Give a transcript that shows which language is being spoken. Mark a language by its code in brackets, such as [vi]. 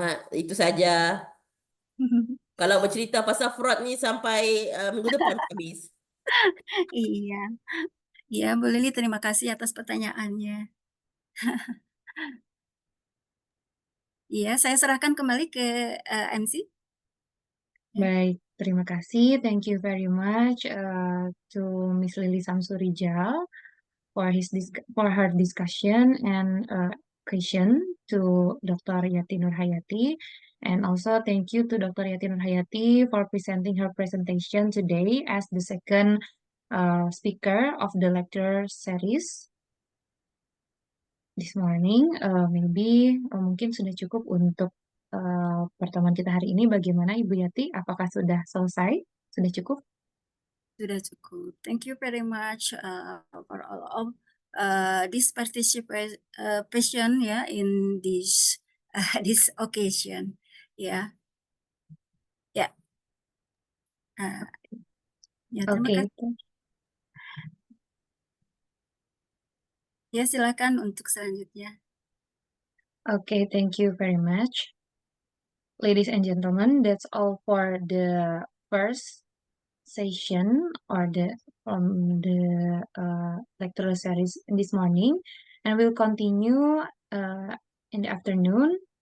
[ms] Itu saja. Kalau bercerita pasal fraud ni sampai minggu depan habis. [id] Iya. Iya, Bu Lili, terima kasih atas pertanyaannya. Iya, saya serahkan kembali ke MC. Baik, terima kasih. [en] Thank you very much to Miss Lily Samsurijal for her discussion and question to Dr. Yati Nurhayati. And also thank you to Dr. Yati Nurhayati for presenting her presentation today as the second speaker of the lecture series this morning. [id] Maybe mungkin sudah cukup untuk pertemuan kita hari ini. Bagaimana Ibu Yati? Apakah sudah selesai? Sudah cukup? Sudah cukup. [en] Thank you very much for all of this participation ya in this this occasion. [id] Ya. Ya. Ya, terima Oke. kasih. Ya, silakan untuk selanjutnya. [en] Okay, thank you very much. Ladies and gentlemen, that's all for the first session or from the lecture series this morning, and we'll continue in the afternoon.